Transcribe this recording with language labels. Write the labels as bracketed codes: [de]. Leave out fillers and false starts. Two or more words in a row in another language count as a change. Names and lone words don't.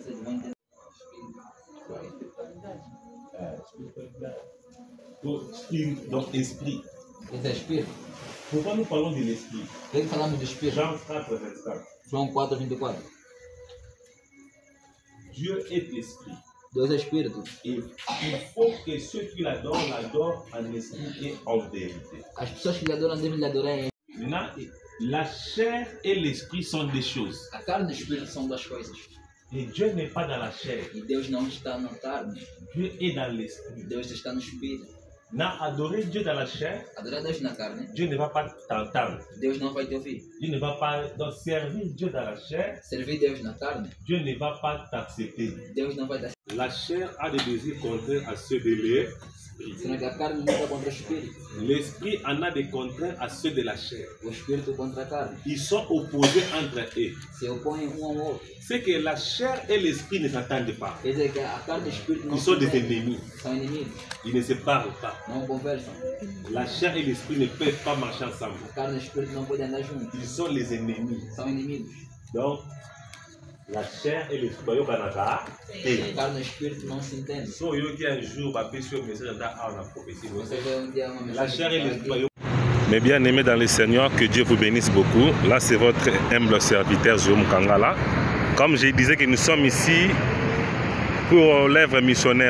[fr] Donc, esprit. Pourquoi nous parlons de l'esprit? Jean 4, 24. [pt] João 4, 24. [fr] Dieu est l'esprit. [pt] Deus é espírito. [fr] Et il faut que ceux qui l'adorent en esprit et en vérité. [pt] As pessoas que lhe adoram devem lhe adorar em. [fr] Maintenant, la chair et l'esprit sont des choses. [pt] A carne e o espírito são duas coisas. [fr] Et Dieu n'est pas dans la chair. [pt] E Deus não está na carne. [fr] Dieu est dans l'esprit. [pt] Deus está no espírito. [fr] Adorer Dieu dans la chair, [pt] adorar Deus na carne, [fr] Dieu ne va pas t'entendre. [pt] Deus não vai te ouvir. [fr] Dieu ne va pas donc servir Dieu dans la chair. [pt] Servir Deus na carne, [fr] Dieu ne va pas t'accepter. [pt] Deus não vai te aceitar. [fr] La chair a des désirs contraires à ceux de l'esprit. [pt] Senão que a carne luta contra o espírito. [fr] L'esprit en a des contraires à ceux de la chair. [pt] O espírito contra a carne. [fr] Ils sont opposés entre eux. [pt] Se opõem um ao outro. [fr] C'est que la chair et l'esprit ne s'entendent pas. [pt] Quer dizer que a carne e o espírito não [fr] Ils sont des ennemis. [pt] São inimigos. [fr] Ils ne se parlent pas. [pt] Não conversam. [fr] La chair et l'esprit ne peuvent pas marcher ensemble. [pt] A carne e o espírito não podem andar juntos. [fr] Ils sont les ennemis. [pt] São inimigos. [fr] Donc, la chair et l'esprit, [pt] a carne e o espírito não se entendem. [fr] So yo qui un jour va passer au message dans la prophétie. La chair et l'esprit. Mes bien-aimés dans le Seigneur, que Dieu vous bénisse beaucoup. Là, c'est votre humble serviteur Zoé Kangala. Comme je disais que nous sommes ici pour l'œuvre missionnaire.